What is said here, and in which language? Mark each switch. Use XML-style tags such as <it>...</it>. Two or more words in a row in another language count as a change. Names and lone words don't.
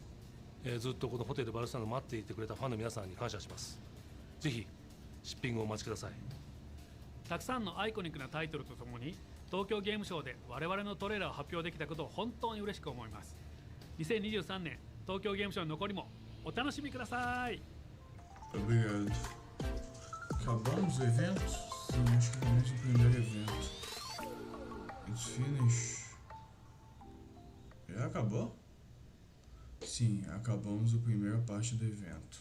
<ja>ずっとこのホテルバルサナを待っていてくれたファンの皆さんに感謝します。ぜひシッピングをお待ちください。たくさんのアイコニックなタイトルとともに東京ゲームショウで我々のトレーラーを発表できたことを本当に嬉しく思います。2023年東京ゲームショウの残りもお楽しみください。</ja> <pt>Obrigado. Acabamos o evento? Sim, acho que acabamos o primeiro evento.</pt> <en>It's finished.</en> <pt>Já acabou? Sim, acabamos a primeira parte do evento.</pt>